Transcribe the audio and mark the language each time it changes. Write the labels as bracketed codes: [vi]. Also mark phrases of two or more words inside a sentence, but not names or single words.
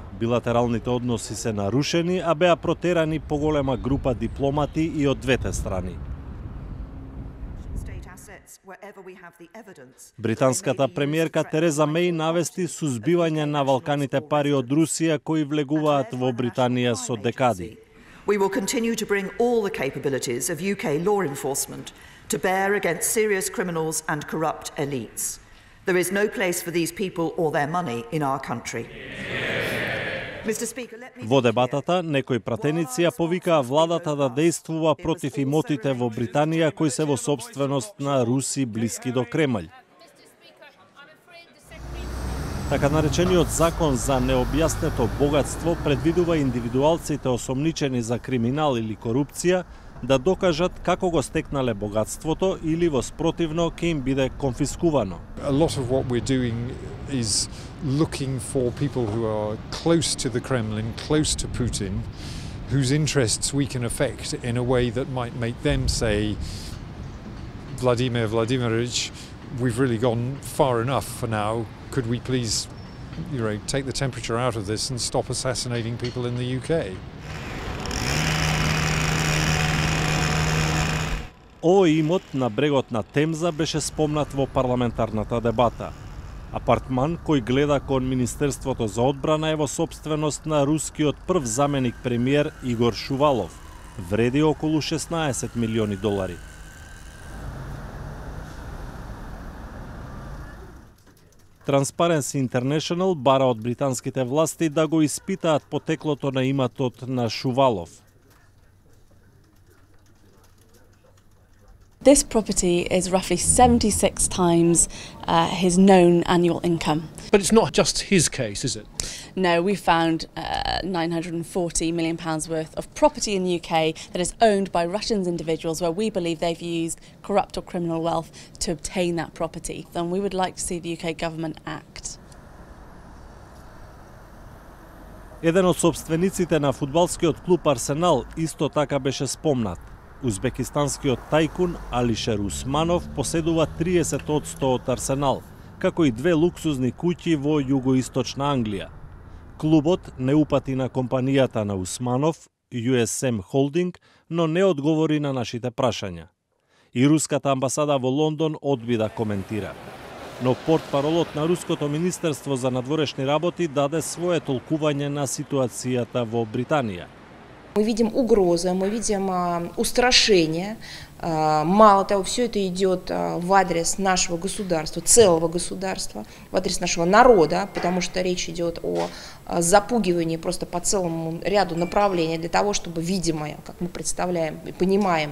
[mk] Билатералните односи се нарушени, а беа протерани поголема група дипломати и од двете страни. Британската премиерка Тереза Меј навести сузбивање на валканите пари од Русија кои влегуваат во Британија со декади. [en] We will continue to bring all the capabilities of UK law enforcement to bear against serious criminals and corrupt elites. There is no place for these people or their money in our country. [mk] Во дебатата, некои пратеници ја повикаа владата да действува против имотите во Британија кои се во сопственост на руси блиски до Кремљ. Така наречениот закон за необјаснето богатство предвидува индивидуалците осомничени за криминал или корупција да докажат како го стекнале богатството или во спротивно ќе им биде конфискувано. [en] A lot of what we're doing is looking for people who are close to the Kremlin, close to Putin, whose interests we can affect in a way that might make them say, Vladimir Vladimirovich, we've really gone far enough for now. Could we please, take the temperature out of this and stop assassinating people in the UK? [mk] Овој имот на брегот на Темза беше спомнат во парламентарната дебата. Апартман кој гледа кон Министерството за одбрана е во сопственост на рускиот прв заменик премиер Игор Шувалов. Вреди околу 16 милиони долари. Transparency International бара од британските власти да го испитаат потеклото на иматот на Шувалов. [en] This property is roughly 76 times his known annual income. But it's not just his case, is it? No, we found £940 million worth of property in the UK that is owned by Russian individuals where we believe they've used corrupt or criminal wealth to obtain that property. And we would like to see the UK government act. [mk] Еден од собствениците на фудбалскиот клуб Арсенал исто така беше спомнат. Узбекистанскиот тајкун Алишер Усманов поседува 30% од Арсенал, како и две луксузни куќи во југоисточна Англија. Клубот не упати на компанијата на Усманов, USM Holding, но не одговори на нашите прашања. И руската амбасада во Лондон одби да коментира. Но портпаролот на Руското министерство за надворешни работи даде свое толкување на ситуацијата во Британија. [ru] Мы видим угрозы, мы видим устрашение. Мало того, все это идет в адрес нашего государства, целого государства, в адрес нашего народа, потому что речь идет о запугивании просто по целому ряду направлений для того, чтобы, видимо, как мы представляем и понимаем.